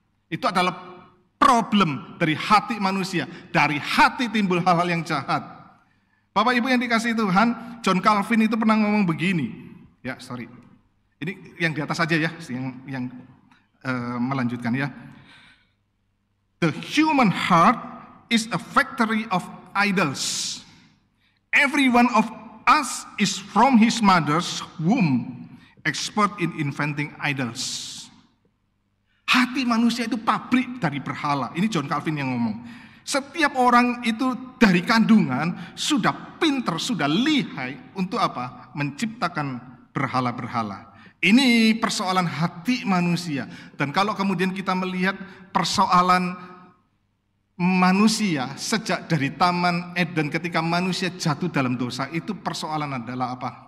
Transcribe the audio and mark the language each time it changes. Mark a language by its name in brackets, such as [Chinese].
[Indonesian] Itu adalah problem dari hati manusia. Dari hati timbul hal-hal yang jahat. Bapak Ibu yang dikasihi Tuhan, John Calvin itu pernah ngomong begini. Ini yang di atas saja ya, yang melanjutkan ya. [English] The human heart is a factory of idols. Every one of us is from his mother's womb, expert in inventing idols. [Indonesian] Hati manusia itu pabrik dari berhala. Ini John Calvin yang ngomong. Setiap orang itu dari kandungan sudah pinter, sudah lihai untuk apa? Menciptakan berhala-berhala. Ini persoalan hati manusia. Dan kalau kemudian kita melihat persoalan manusia sejak dari Taman Eden ketika manusia jatuh dalam dosa, itu persoalan adalah apa?